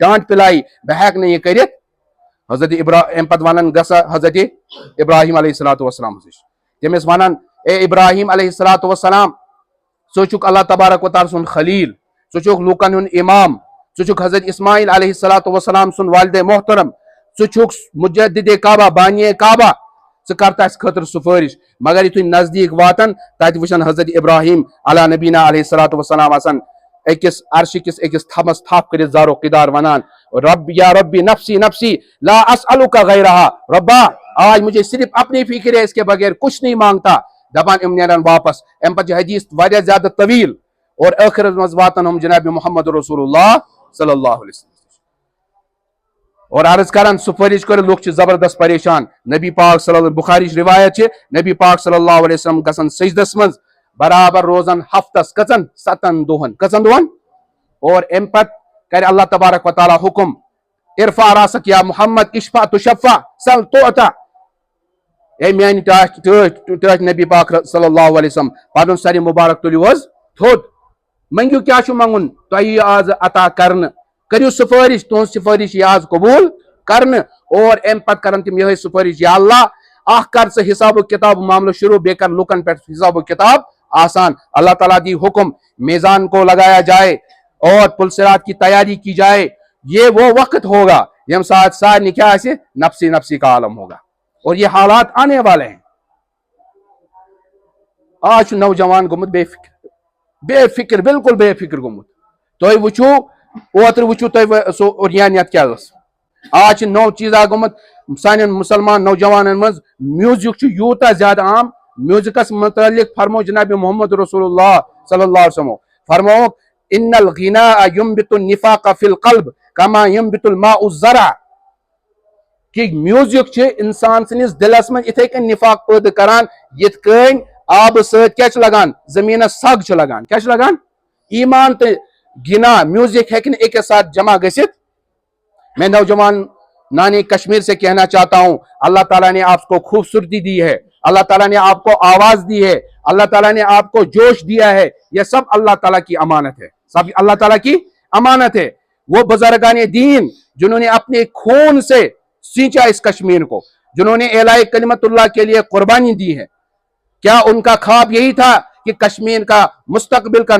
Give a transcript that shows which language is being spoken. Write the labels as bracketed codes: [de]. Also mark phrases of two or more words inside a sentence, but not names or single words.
[ks] ڈانٹ پلائی بہٕ ہٮ۪کہٕ نہٕ یہِ کٔرِتھ حضرت امہِ پتہٕ ونن گژھا حضرت ابراہیم علیہ الصلاۃ وسلامس نِش تٔمِس ونن اے ابراہیم علیہ الصلاۃ وسلام ژٕ چھُکھ اللہ تبارک و تعالیٰ سُنٛد خلیل ژٕ چھُکھ لوٗکن ہُنٛد امام ژٕ چھُکھ حضرت اسماعیل علیہ الصلاۃ وسلام سُنٛد والدِ محترم ژٕ چھُکھ مجدد کعبہ بانیہ کعبہ ژٕ کر تہٕ اَسہِ خٲطرٕ سفٲرِش مگر یُتھُے نزدیٖک واتن تتہِ وٕچھن حضرت ابراہیم علیٰ نبینا علیہ الصلاۃ وسلام آسان أکِس عرشہِ کِس أکِس تھمس تھپھ کٔرِتھ زارو قدار ونان [ar] رب یا ربی نفسی نفسی لا اسألُک غیرہا ربا [ur] آج مجھے صرف اپنی فکر ہے اس کے بغیر کچھ نہیں مانگتا [ks] دپان یِم نیرن واپس امہِ پتہٕ چھِ حدیث واریاہ زیادٕ طویل اور ٲخرس منٛز واتن ہم جناب محمد رسول اللہ صلی اللہ علیہ وسلم اور عرض کران سفٲرِش کٔرِتھ لُکھ چھِ زبردست پریشان نبی پاک صلی اللہ بخارِچ روایت چھِ نبی پاک صلی اللہ علیہ وسلم گژھن سجدس منٛز برابر روزن ہفتس کٔژن 7 دۄہن کٔژن دۄہن اور امہِ پتہٕ کرِ اللہ تبارک و تعالیٰ حکم [ar] ارفع راسک یا محمد اشفع تشفع سل تعطا [ks] اے میانہِ ٹاٹھۍ نبی پاک صلی اللہ علیہ وسلم پنُن سرِ مبارک تُلِو حظ تھوٚد منگِو کیٛاہ چھُ منگُن تۄہہِ یی آز عطا کرنہٕ کٔرِو سفٲرِش تُہنٛز سفٲرِش یی آز قبوٗل کرنہٕ اور امہِ پتہٕ کرن تِم یِہے سفٲرِش یا اللہ اکھ کر ژٕ حساب و کتاب معاملہٕ شروع بیٚیہِ کر لُکن پٮ۪ٹھ حساب و کتاب آسان اللہ تعالیٰ دی حکم [ur] میزان کو لگایا جائے اور پلسرات کی تیاری کی جائے یہ وہ وقت ہوگا [ks] یم ساتھ سارنی کیا آسہِ [ur] نفسی نفسی کا عالم ہوگا اور یہ حالات آنے والے ہیں [ks] آج چھُ نوجوان گوٚمُت بے فکر بالکل بے فکر گوٚمُت تُہۍ وٕچھِو اوترٕ وٕچھِو تُہۍ سُہ اُریانیت کیٛاہ ٲس آج چھُ نوٚو چیٖزا گوٚمُت سانٮ۪ن مُسلمان نوجوانن منٛز میوٗزک چھُ یوٗتاہ زیادٕ عام میوٗزکس متعلق فرمو جناب محمد رسول اللہ صلی اللہ علیہ وسلم فرمووُکھ [ar] ان الغناء ينبت النفاق في القلب كما ينبت الماء الزرع [ks] کہ میوٗزک چھِ انسان سٕنٛدِس دِلس منٛز یِتھے کٔنۍ نفاق پٲدٕ کران یِتھ کٔنۍ آبہٕ سۭتۍ کیٛاہ چھُ لگان زٔمیٖنس سگ چھُ لگان کیٛاہ چھُ لگان ایمان تہٕ گنا میوٗزک ہیٚکہِ نہٕ أکِس ساتھ جمع گٔژھِتھ [ur] میں نوجوان نانی کشمیر سے کہنا چاہتا ہوں اللہ تعالیٰ نے آپ کو خوبصورتی دی ہے اللہ تعالیٰ نے آپ کو آواز دی ہے اللہ تعالیٰ نے آپ کو جوش دیا ہے یہ سب اللہ تعالیٰ کی امانت ہے سب اللہ تعالیٰ کی امانت ہے وہ بزرگان دین جنہوں نے اپنے خون سے سینچا اس کشمیر کو جنہوں نے اعلاء کلمت اللہ کے لیے قربانی دی ہے کیا ان کا خواب یہی تھا کہ کشمیر کا مستقبل کا